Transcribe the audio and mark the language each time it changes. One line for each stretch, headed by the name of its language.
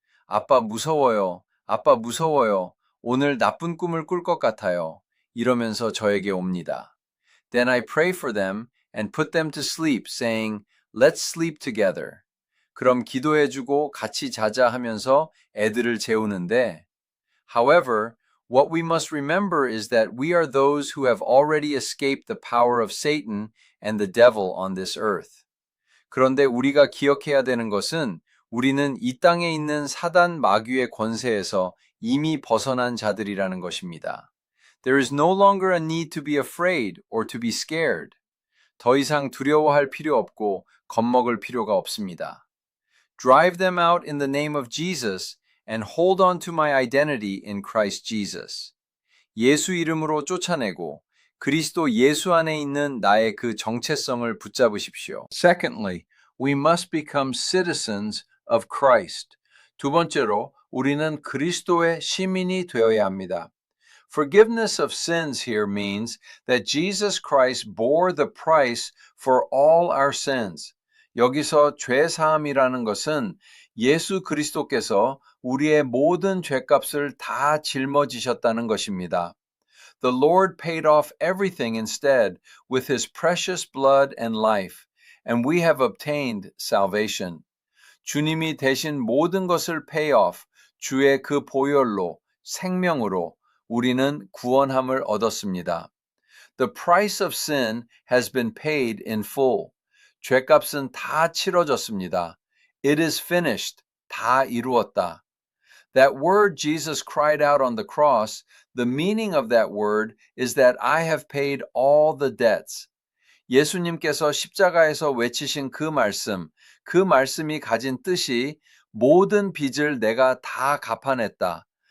Korean: 아빠 무서워요. 아빠 무서워요. 오늘 나쁜 꿈을 꿀 것 같아요. 이러면서 저에게 옵니다.
English: Then I pray for them and put them to sleep, saying, Let's sleep together.
Korean: 그럼 기도해주고 같이 자자 하면서 애들을 재우는데,
English: However, what we must remember is that we are those who have already escaped the power of Satan and the devil on this earth.
Korean: 그런데 우리가 기억해야 되는 것은 우리는 이 땅에 있는 사단 마귀의 권세에서 이미 벗어난 자들이라는 것입니다.
English: There is no longer a need to be afraid or to be scared.
Korean: 더 이상 두려워할 필요 없고 겁먹을 필요가 없습니다.
English: Drive them out in the name of Jesus and hold on to my identity in Christ Jesus.
Korean: 예수 이름으로 쫓아내고 그리스도 예수 안에 있는 나의 그 정체성을 붙잡으십시오.
English: Secondly, we must become citizens of Christ.
Korean: 두 번째로, 우리는 그리스도의 시민이 되어야 합니다.
English: Forgiveness of sins here means that Jesus Christ bore the price for all our sins.
Korean: 여기서 죄 사함이라는 것은 예수 그리스도께서 우리의 모든 죄값을 다 짊어지셨다는 것입니다.
English: The Lord paid off everything instead with his precious blood and life, and we have obtained salvation.
Korean: 주님이 대신 모든 것을
English: pay off,
Korean: 주의 그 보혈로, 생명으로 우리는 구원함을 얻었습니다.
English: The price of sin has been paid in full.
Korean: 죄값은 다 치러졌습니다.
English: It is finished.
Korean: 다 이루었다.
English: That word Jesus cried out on the cross, the meaning of that word is that I have paid all the debts.
Korean: 예수님께서 십자가에서 외치신 그 말씀이 가진 뜻이 모든 빚을 내가 다 갚아냈다.